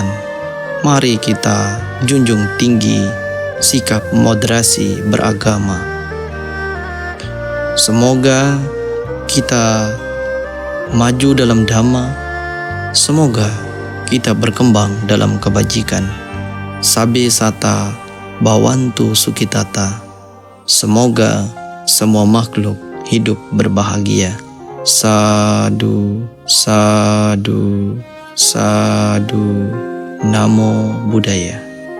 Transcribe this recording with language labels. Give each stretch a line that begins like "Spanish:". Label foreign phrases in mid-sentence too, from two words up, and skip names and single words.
Indonesian: Mari kita junjung tinggi sikap moderasi beragama. Semoga kita maju dalam dhamma. Semoga kita berkembang dalam kebajikan.
Pali: Sabe sata bawantu sukitata.
Indonesian: Semoga semua makhluk hidup berbahagia.
Pali: Sadu, sadu, sadu. Namo Buddhaya.